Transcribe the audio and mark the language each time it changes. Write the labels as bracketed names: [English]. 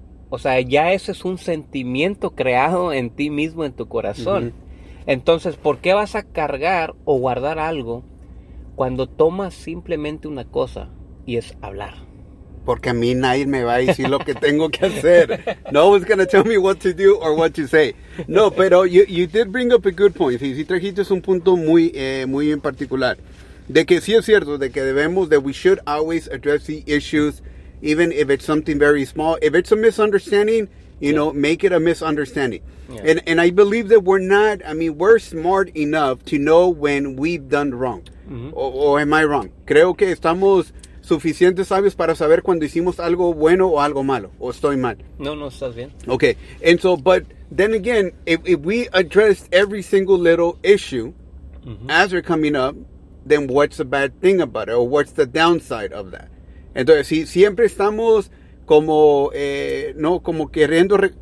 [Spanish] O sea, ya ese es un sentimiento creado en ti mismo, en tu corazón. Entonces, ¿por qué vas a cargar o guardar algo cuando tomas simplemente una cosa y es hablar. Porque a mí nadie me va a decir lo que tengo que hacer. [English] No one's gonna tell me what to do or what to say. [Spanish] No, pero [English] you did bring up a good point. [Spanish] Sí, sí trajiste un punto muy, muy en particular. De que sí es cierto, de que debemos, [English] that we should always address the issues, even if it's something very small. If it's a misunderstanding, you know, make it a misunderstanding. Yeah. And I believe that we're smart enough to know when we've done wrong. Mm-hmm. O am I wrong? [Spanish] Creo que estamos suficientes sabios para saber cuando hicimos algo bueno o algo malo. O estoy mal. No, estás bien. [English] Okay. And so, but then again, if we address every single little issue as they're coming up, then what's the bad thing about it? Or what's the downside of that? [Spanish] Entonces, si siempre estamos como, como queriendo,